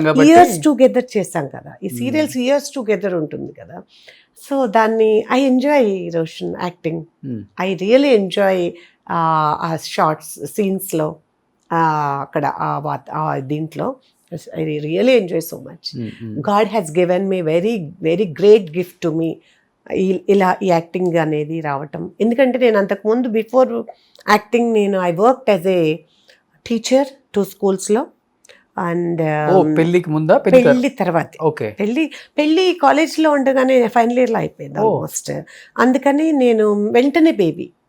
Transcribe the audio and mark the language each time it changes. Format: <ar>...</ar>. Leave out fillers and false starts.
<te>Years together చేశాం కదా, ఈ సీరియల్స్ ఇయర్స్ టుగెదర్ ఉంటుంది కదా.</te> <en>So దాన్ని I enjoy Roshan acting. I really enjoy ఆ shorts సీన్స్లో, అక్కడ దీంట్లో I really enjoy so much. God has given me very, very great gift to me.</en> <te>ఇలా ఈ యాక్టింగ్ అనేది రావటం. ఎందుకంటే నేను అంతకుముందు</te> <en>Before acting నేను I worked as a teacher 2 schools. And</en> <te>పెళ్లికి ముందా? పెళ్లి తర్వాత. పెళ్లి కాలేజ్లో ఉండగానే ఫైనల్ ఇయర్లో అయిపోయింది ఆల్మోస్ట్. అందుకని నేను వెంటనే బేబీ.</te>